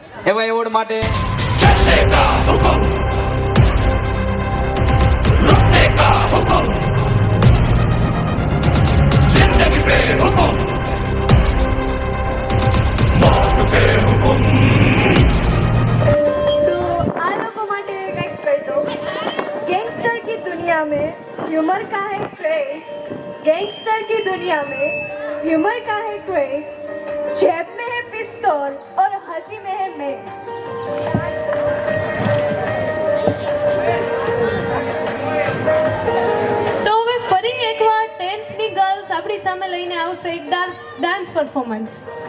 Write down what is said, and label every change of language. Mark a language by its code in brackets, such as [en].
[gu] એવા એવોર્ડ માટે [hi] ચલેગા હુકમ, રૂકેગા હુકમ, જિંદગી પે હુકમ, मौत पे हुकुम. [gu] तो आ लोगों માટે કંઈક કહી દો. [hi] गैंगस्टर की दुनिया में ह्यूमर का है क्रेज, गैंगस्टर की दुनिया में ह्यूमर का है क्रेज, जेब में है पिस्तौल और हंसी में है मेज. [gu] તો હવે ફરી એકવાર 10th ની ગર્લ્સ આપણી સામે લઈને આવશે એક ડાન્સ પરફોર્મન્સ.